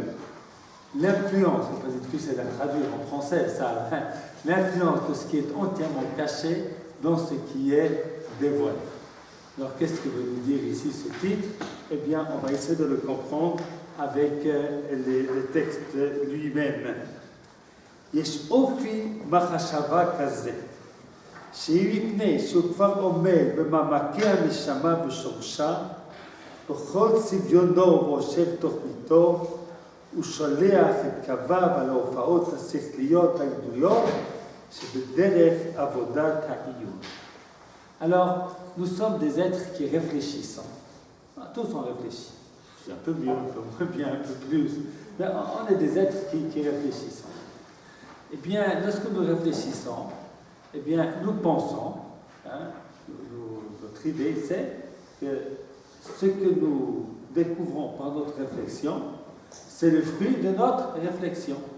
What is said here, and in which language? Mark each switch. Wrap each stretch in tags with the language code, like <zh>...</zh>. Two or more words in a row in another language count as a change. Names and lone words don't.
<fr>L'influence, c'est difficile à traduire en français, ça, l'influence de ce qui est entièrement caché dans ce qui est dévoilé. Alors qu'est-ce que veut nous dire ici ce titre? Eh bien, on va essayer de le comprendre avec le texte lui-même.</fr> <he>יש אופי מחשבה כזה, שהיא מפני שהוא כבר עומד במעמקי הנשמה ושורשה, בכל צביונו ורושב תוכניתו, הוא שולח את קוויו על ההופעות השכליות הגדולות שבדרך עבודת העיון.</he> <fr>Alors, nous sommes des êtres qui réfléchissent. Tous on réfléchit. C'est un peu mieux, un peu moins bien, un peu plus. Mais on est des êtres qui réfléchissent. Eh bien, lorsque nous réfléchissons, eh bien, nous pensons, notre idée, c'est que ce que nous découvrons par notre réflexion, c'est le fruit de notre réflexion.</fr>